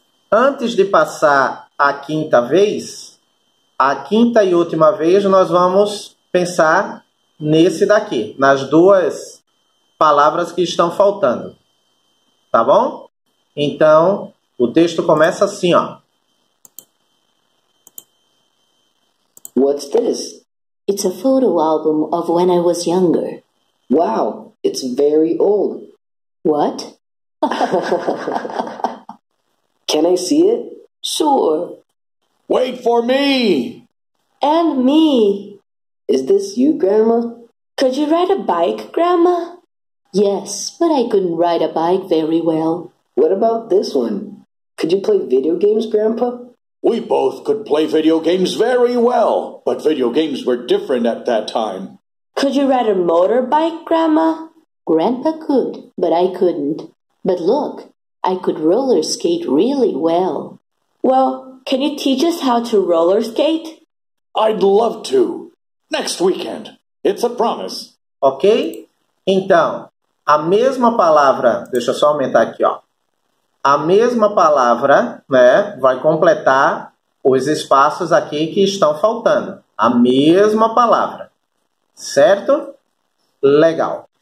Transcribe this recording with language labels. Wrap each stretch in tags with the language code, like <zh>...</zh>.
<pt>Antes de passar a quinta vez, a quinta e última vez, nós vamos pensar nesse daqui, nas duas palavras que estão faltando. Tá bom? Então, o texto começa assim, ó.</pt> <en>What's this? It's a photo album of when I was younger. Wow, it's very old. What? Can I see it? Sure. Wait for me! And me. Is this you, Grandma? Could you ride a bike, Grandma? Yes, but I couldn't ride a bike very well. What about this one? Could you play video games, Grandpa? We both could play video games very well, but video games were different at that time. Could you ride a motorbike, Grandma? Grandpa could, but I couldn't. But look, I could roller skate really well. Well, can you teach us how to roller skate? I'd love to. Next weekend. It's a promise. Ok?</en> <pt>Então, a mesma palavra, deixa eu só aumentar aqui, ó. A mesma palavra, né, vai completar os espaços aqui que estão faltando. A mesma palavra. Certo? Legal.</pt>